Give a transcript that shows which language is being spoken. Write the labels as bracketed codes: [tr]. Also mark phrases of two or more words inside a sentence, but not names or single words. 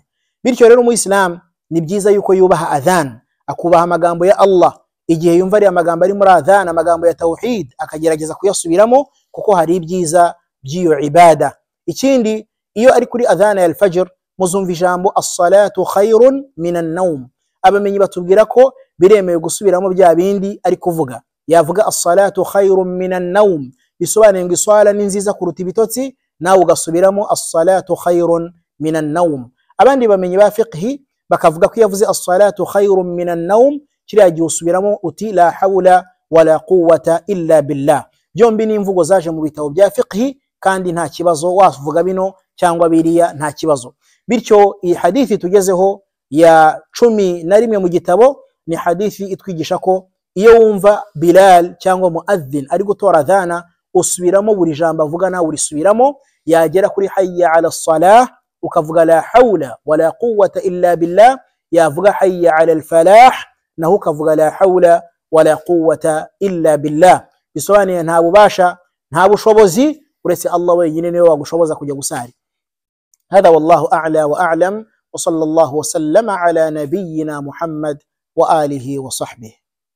[rw] Bityo rero mu Islam ni byiza yuko yubaha adhan akubaha amagambo ya Allah igihe yumva ari amagambo ari muri adhan amagambo ya tauhid akagerageza kuyasubiramo kuko hari ibyiza by'iyo ibada. Ikindi iyo ari kuri adhan ya al-fajr muzumva ijambo [ar] الصلاة خير من النوم [rw] abamenyi batubwira ko biremewe gusubiramo bya bindi ari kuvuga yavuga [ar] الصلاة خير من النوم [rw] bisobanuye ngo iswala ni nziza kuruta ibitotsi nawe ugasubiramo [ar] الصلاة خير من النوم. [rw] Abandi bamenyi ba fiqhi bakavuga ko yavuze [ar] الصلاة خير من النوم [rw] kiriya gihe usubiramo uti [ar] لا حول ولا قوة إلا بالله. [rw] Byombi ni imvugo zaje mu bitabo bya fiqhi kandi nta kibazo wavuga bino cyangwa biriya nta kibazo. Bityo iyi hadithi tugezeho ya 11 mu gitabo ni hadithi itwigisha ko iyo wumva Bilal cyangwa muadhin ari gutora dhana usubiramo buri jambo avuga nawe urisubiramo yagera kuri [ar] حي على الصلاة [rw] ukavuga [ar] لا حول ولا قوة إلا بالله [rw] yavuga [ar] حي على الفلاح [rw] naho ukavuga [ar] لا حول ولا قوة إلا بالله. [rw] Bisobanuye nta bubasha nta bushobozi uretse Allah wenyine niwe wagushoboza kujya gusari. [ar] هذا والله أعلى وأعلم وصلى الله وسلم على نبينا محمد وآله وصحبه.